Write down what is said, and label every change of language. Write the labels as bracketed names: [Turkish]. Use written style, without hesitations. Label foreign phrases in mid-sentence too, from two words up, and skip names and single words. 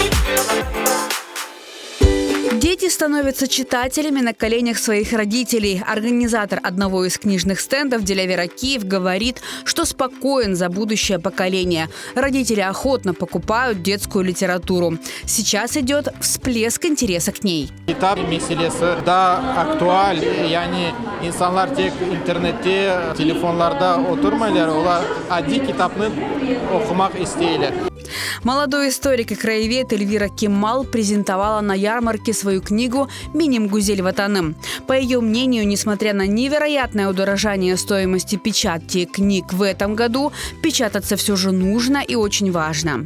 [Russian] Дети становятся читателями на коленях своих родителей. Организатор одного из книжных стендов Делявера Киев говорит, что спокоен за будущее поколение. Родители охотно покупают детскую литературу. Сейчас идет всплеск интереса к ней. [Crimean Tatar] Китап меселесі да актуаль, яғни инсанлар тек интернетте, телефонларда отырмайлар, олар адди китапны оқымақ истейлер. [Russian] Молодой историк и краевед Эльвира Кемал презентовала на ярмарке свою книгу «Миним Гузель Ватаным». По ее мнению, несмотря на невероятное удорожание стоимости печати книг в этом году, печататься все же нужно и очень важно.